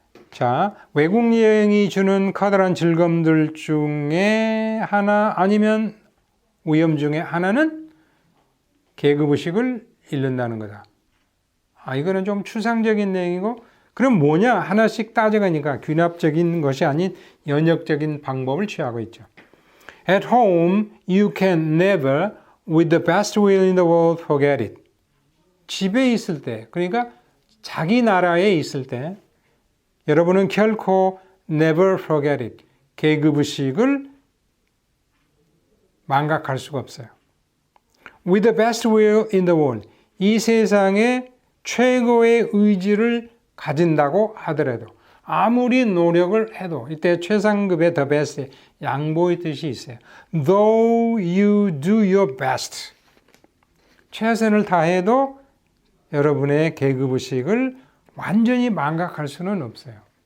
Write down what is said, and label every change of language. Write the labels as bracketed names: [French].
[Korean] 자, 외국 여행이 주는 커다란 즐거움들 중에 하나 아니면 위험 중에 하나는 계급의식을 잃는다는 거다. 이거는 좀 추상적인 내용이고, 그럼 뭐냐? 하나씩 따져가니까 귀납적인 것이 아닌 연역적인 방법을 취하고 있죠. [English] At home, you can never, with the best will in the world, forget it. [Korean] 집에 있을 때, 그러니까 자기 나라에 있을 때, 여러분은 결코 [English] never forget it. [Korean] 계급의식을 망각할 수가 없어요. [English] With the best will in the world. [Korean] 이 세상에 최고의 의지를 가진다고 하더라도 아무리 노력을 해도 이때 최상급의 the best의 양보의 뜻이 있어요. [English] Though you do your best. [Korean] 최선을 다해도 여러분의 계급의식을 완전히 망각할 수는 없어요.